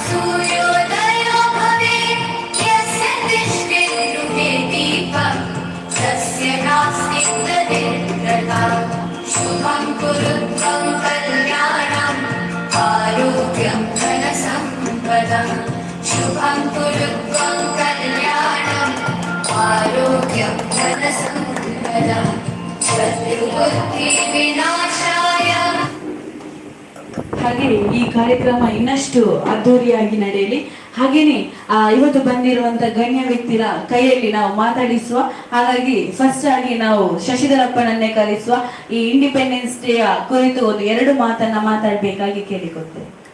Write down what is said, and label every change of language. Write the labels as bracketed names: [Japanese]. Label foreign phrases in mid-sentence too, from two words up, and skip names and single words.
[Sanskrit] सूर्योदयो भवेत् यस्य दृष्टिर्गृहे दीपं तस्य नास्ति तदेन्द्रता शुभं कुरु त्वं कल्याणम् आरोग्यं धनसम्पदम् शुभं कुरु त्वं कल्याणम् आरोग्यं धनसम्पदम् शत्रुबुद्धिविनाशाय [Kannada] ಹಾಗೆ ಈ ಕಾರ್ಯಕ್ರಮ ಇನ್ನಷ್ಟು ಅದ್ದೂರಿಯಾಗಿ ನಡೆಯಲಿ. ಹಾಗೇನೆ ಇವತ್ತು ಬಂದಿರುವಂತ ಗಣ್ಯ ವ್ಯಕ್ತಿರ ಕೈಯಲ್ಲಿ ನಾವು ಮಾತಾಡಿಸುವ. ಹಾಗಾಗಿ ಫಸ್ಟ್ ಆಗಿ ನಾವು ಶಶಿಧರಪ್ಪನನ್ನೇ ಕರೆಸುವ. ಈ [English] Independence Day [Kannada] ಕುರಿತು ಒಂದು 2 ಮಾತನ್ನ ಮಾತಾಡ್ಬೇಕಾಗಿ ಕೇಳಿಕೊಳ್ತೇವೆ.